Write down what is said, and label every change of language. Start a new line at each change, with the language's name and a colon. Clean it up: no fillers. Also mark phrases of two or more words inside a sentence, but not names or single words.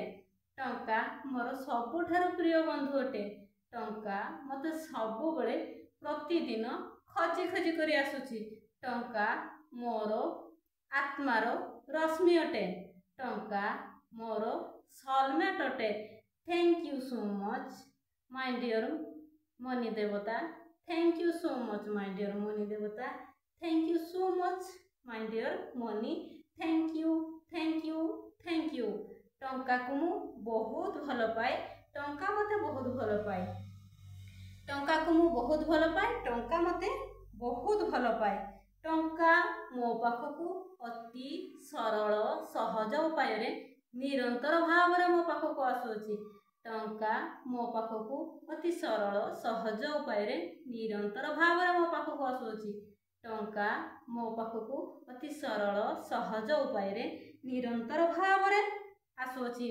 Odia: ଟଙ୍କା ମୋର ସବୁଠାରୁ ପ୍ରିୟ ବନ୍ଧୁ ଅଟେ। ଟଙ୍କା ମତେ ସବୁ ବେଳେ ପ୍ରତିଦିନ ଖୋଜି ଖୋଜି କରି ଆସୁଛି। ଟଙ୍କା ମୋର ଆତ୍ମାର ରଶ୍ମି ଅଟେ। ଟଙ୍କା ମୋର ସୋଲମେଟ ଅଟେ।
English: Thank you so much my dear money देवता। Thank you so much my dear money देवता। Thank you so much my dear money. Thank you thank you thank you.
Odia: ଟଙ୍କା କୁ ମୁଁ ବହୁତ ଭଲ ପାଏ। ଟଙ୍କା ମତେ ବହୁତ ଭଲ ପାଏ। ଟଙ୍କା କୁ ମୁଁ ବହୁତ ଭଲ ପାଏ। ଟଙ୍କା ମତେ ବହୁତ ଭଲ ପାଏ। ଟଙ୍କା ମୋ ପାଖକୁ ଅତି ସରଳ ସହଜ ଉପାୟରେ ନିରନ୍ତର ଭାବରେ ମୋ ପାଖକୁ ଆସୁଅଛି। ଟଙ୍କା ମୋ ପାଖକୁ ଅତି ସରଳ ସହଜ ଉପାୟରେ ନିରନ୍ତର ଭାବରେ ମୋ ପାଖକୁ ଆସୁଅଛି। ଟଙ୍କା ମୋ ପାଖକୁ ଅତି ସରଳ ସହଜ ଉପାୟରେ ନିରନ୍ତର ଭାବରେ ଆସୁଅଛି।